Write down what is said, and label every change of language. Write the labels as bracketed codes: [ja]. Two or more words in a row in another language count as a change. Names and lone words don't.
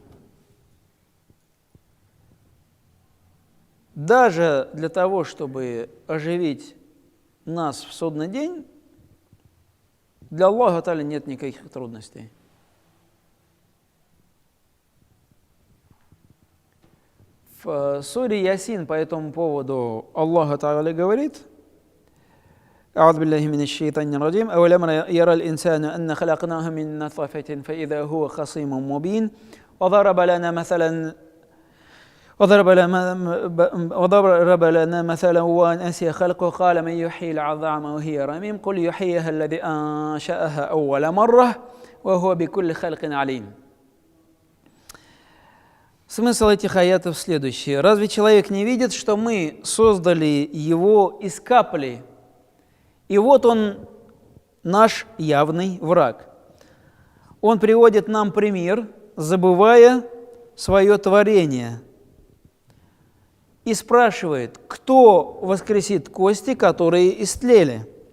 [ru] Даже для того, чтобы оживить нас в судный день, для Аллаха Тааля нет никаких трудностей. В суре Ясин по этому поводу Аллах Тааля говорит: [ar] أعوذ بالله من الشيطان الرجيم أولم يرى الإنسان أن خلقناه من نطفة فإذا هو خصيم مبين وضرب لنا مثلا ونسي خلقه قال من يحيي العظام وهي رميم قل يحييها الذي أنشأها أول مرة وهو بكل خلق عليم. [ru] Смысл этих аятов следующий. Разве человек не видит, что мы создали его из капли? И вот он, наш явный враг. Он приводит нам пример, забывая свое творение, и спрашивает, кто воскресит кости, которые истлели?